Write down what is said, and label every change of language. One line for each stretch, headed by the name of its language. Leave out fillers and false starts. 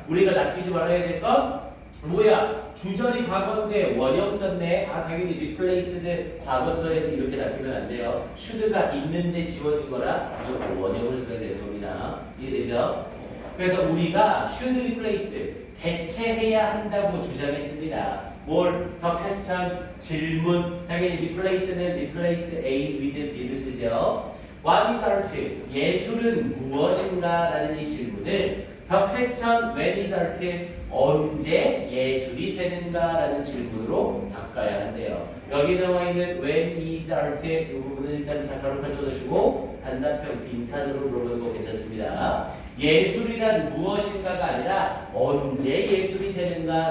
Korean: 우리가 낚이지 말아야 될 건 뭐야? 주절이 과거인데 원형 썼네. 아 당연히 replace는 과거 써야지. 이렇게 낚이면 안 돼요. should가 있는데 지워진 거라 무조건 원형을 써야 되는 겁니다. 이해되죠? 그래서 우리가 should replace 대체해야 한다고 주장했습니다. 뭘? The question 질문. 당연히 replace는 replace A with B 를 쓰죠.
English: What is art? 예술은 무엇인가? 라는 이 질문을 The question when is art?
Korean: 언제 예술이 되는가? 라는 질문으로 바꿔야 한대요. 여기 나와 있는 when is art 이 부분은 일단 가로판 쳐주시고 단답형 빈칸으로 물어보는 거 괜찮습니다. 예술이란 무엇인가가 아니라 언제 예술이 되는가?